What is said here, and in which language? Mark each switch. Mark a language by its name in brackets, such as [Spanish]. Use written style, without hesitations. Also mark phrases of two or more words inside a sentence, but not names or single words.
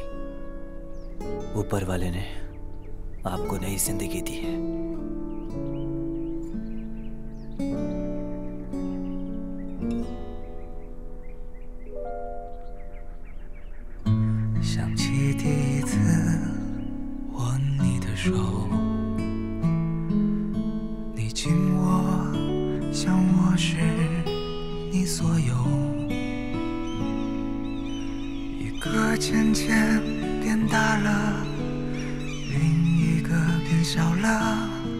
[Hindi] ऊपर वाले ने आपको नई जिंदगी दी है। [Chinese] 想起第一次握你的手，你紧握像我是你所有，一个渐渐变大了，另一个变小了。